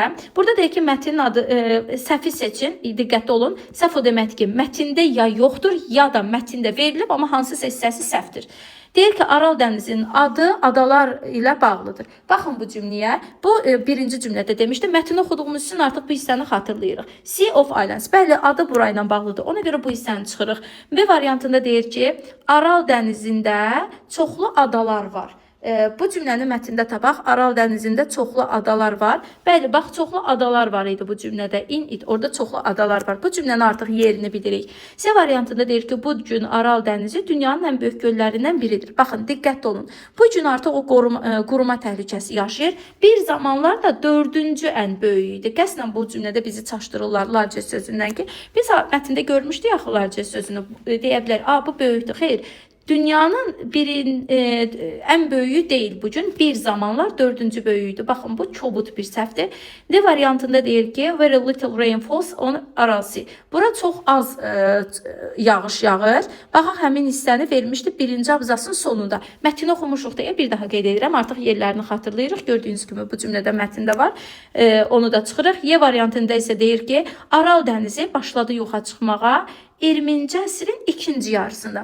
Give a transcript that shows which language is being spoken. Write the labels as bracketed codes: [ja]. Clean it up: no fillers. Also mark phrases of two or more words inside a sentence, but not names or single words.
[az] Burada deyir ki, mətnin adı səhvi seçin. Diqqətli olun. Səhv o deməkdir ki, mətndə ya yoxdur, ya da mətndə verilib, amma hansısa hissəsi səhvdir. Deyir ki, Aral dənizinin adı adalar ilə bağlıdır. Baxın bu cümləyə. Bu birinci cümlədə demişdim. Mətni oxuduğumuz üçün artıq bu hissəni xatırlayırıq. [en] Sea of Islands. [az] Bəli, adı burayla bağlıdır. Ona görə bu hissəni çıxırıq. B variantında deyir ki, Aral dənizində çoxlu adalar var. Bu cümləni mətndə tapaq. Aral dənizində çoxlu adalar var. Bəli, bax, çoxlu adalar var idi bu cümlədə. [en] In it, [az] orada çoxlu adalar var. Bu cümlənin artıq yerini bilirik. C variantında deyir ki, bu gün Aral dənizi dünyanın ən böyük göllərindən biridir. Baxın, diqqətli olun. Bu gün artıq o quruma təhlükəsi yaşayır. Bir zamanlar da 4-cü ən böyük idi. Qəsdən bu cümlədə bizi çaşdırırlar largest sözündən ki, biz mətndə görmüşdük axı largest sözünü. Deyə bilər, bu böyükdür. Xeyr. Dünyanın ən böyüyü deyil bu gün. Bir zamanlar dördüncü böyüyüydü. Baxın, bu kobud bir səhvdir. D variantında deyir ki, [en] very little rain falls on Aralsea. [az] Bura çox az yağış yağır. Baxaq, həmin hissəni vermişdi birinci abzasın sonunda. Mətni oxumuşuq deyə bir daha qeyd edirəm. Artıq yerlərini xatırlayırıq. Gördüyünüz kimi bu cümlədə mətndə var. Onu da çıxırıq. Y variantında isə deyir ki, Aral dənizi başladı yoxa çıxmağa 20-ci əsrin ikinci yarısında.